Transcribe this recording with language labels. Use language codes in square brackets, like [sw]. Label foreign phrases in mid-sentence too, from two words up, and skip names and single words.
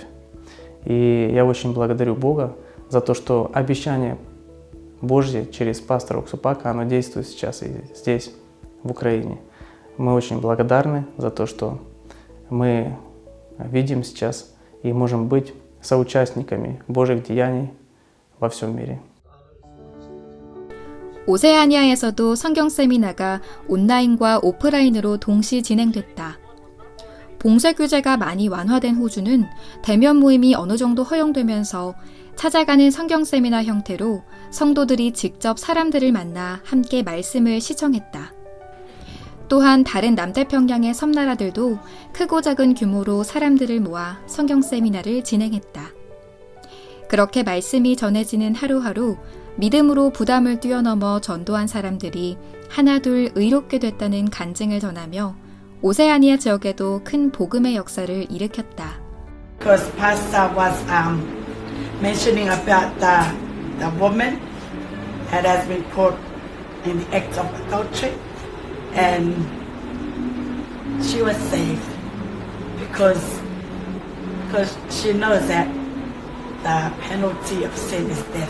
[ru] И я очень благодарю Бога за то, что обещание Божье через пастора Оксупака, оно действует сейчас и здесь, в Украине. Мы очень благодарны за то, что мы видим сейчас и можем быть соучастниками Божьих деяний во всем мире. [ko] 오세아니아에서도 성경 세미나가 온라인과 오프라인으로 동시 진행됐다. 봉쇄 규제가 많이 완화된 호주는 대면 모임이 어느 정도 허용되면서 찾아가는 성경 세미나 형태로 성도들이 직접 사람들을 만나 함께 말씀을 시청했다. 또한 다른 남태평양의 섬나라들도 크고 작은 규모로 사람들을 모아 성경 세미나를 진행했다. 그렇게 말씀이 전해지는 하루하루 믿음으로 부담을 뛰어넘어 전도한 사람들이 하나둘 의롭게 됐다는 간증을 전하며 오세아니아 지역에도 큰 복음의 역사를 일으켰다. [en] Because Pastor was mentioning about the woman that has been caught in the act of adultery, and she was saved because she knows that the penalty of sin is death.